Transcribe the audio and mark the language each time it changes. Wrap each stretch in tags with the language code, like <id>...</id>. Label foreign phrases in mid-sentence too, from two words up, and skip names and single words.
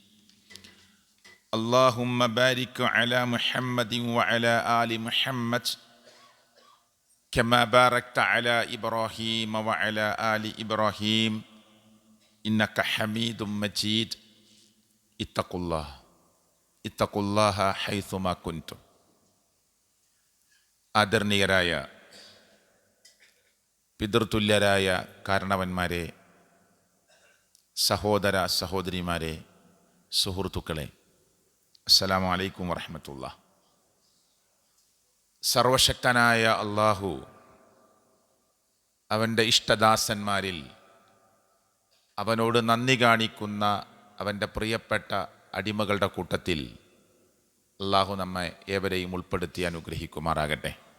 <ar>اللهم بارك على محمد وعلى آل محمد كما باركت على إبراهيم وعلى آل إبراهيم إنك حميد مجيد. اتقوا الله حيثما كنتم.</ar> <ml>ആദരണീയരായ പിതൃതുല്യരായ കാരണവന്മാരെ, സഹോദര സഹോദരിമാരെ, സുഹൃത്തുക്കളെ,</ml> <ar>السلام عليكم ورحمة الله.</ar> <ml>സർവശക്തനായ അല്ലാഹു അവൻ്റെ ഇഷ്ടദാസന്മാരിൽ അവനോട് നന്ദി കാണിക്കുന്ന അവൻ്റെ പ്രിയപ്പെട്ട അടിമകളുടെ കൂട്ടത്തിൽ അല്ലാഹു നമ്മെ ഏവരെയും ഉൾപ്പെടുത്തി അനുഗ്രഹിക്കുമാറാകട്ടെ.</ml>